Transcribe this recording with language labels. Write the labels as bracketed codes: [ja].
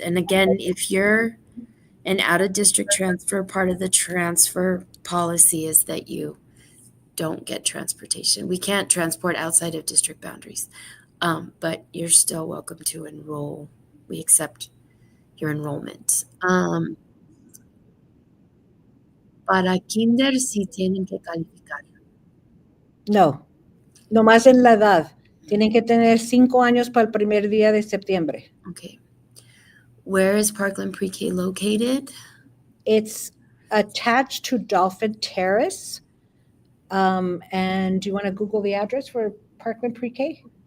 [en] And again, if you're an out-of-district transfer, part of the transfer policy is that you don't get transportation. We can't transport outside of district boundaries, but you're still welcome to enroll. We accept your enrollment. [es] Para kinder sí tienen que calificar. No, nomás en la edad. Tienen que tener 5 años para el primer día de septiembre. [en] Okay. Where is Parkland Pre-K located? It's attached to Dolphin Terrace. And do you want to Google the address for Parkland Pre-K?